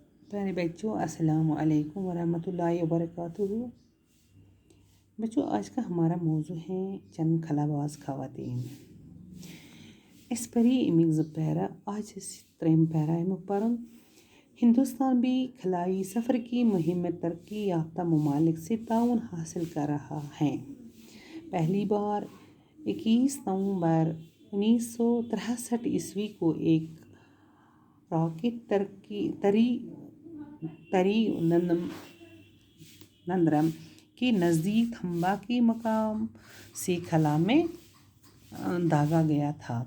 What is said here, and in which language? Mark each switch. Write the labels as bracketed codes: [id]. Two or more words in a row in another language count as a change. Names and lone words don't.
[ur] پیارے بچوں، [ar] السلام علیکم ورحمۃ اللہ وبرکاتہ۔ [ur] بچوں، آج کا ہمارا موضوع ہے چند خلاباز خواتین۔ [ks] اس پری امیک زٕ پیرا آج تریم پیرا امیک پرن۔ [ur] ہندوستان بھی خلائی سفر کی مہم میں ترقی یافتہ ممالک سے تعاون حاصل کر رہا ہے۔ پہلی بار 21 نومبر 1963 کو ایک راکٹ تریوننترم کے نزدیک تھمبا کے مقام سے خلا میں داغا گیا تھا۔